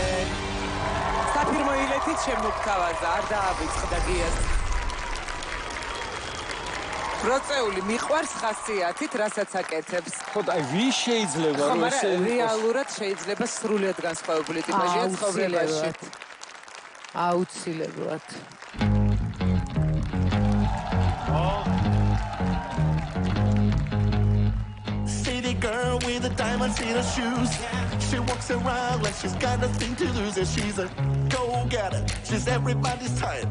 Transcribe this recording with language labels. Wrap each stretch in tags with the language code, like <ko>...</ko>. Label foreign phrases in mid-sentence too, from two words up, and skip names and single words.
<ka>საფირმო ილეთით შემოგთავაზა, არ დააბიწყდა გიას. ბროწეული მიყვარს ხასიათით, რასაც აკეთებს. ხო და ვის შეიძლება ხო, რომ მაგრამ ესე რეალურად შეიძლება სრულიად განსხვავებული ტიპაჟია ცხოვრებაში. აუცილებლად.</ka> <en>City girl with the diamonds in her shoes. She walks around like she's got nothing to lose. And she's a go-getter. She's everybody's type.</en>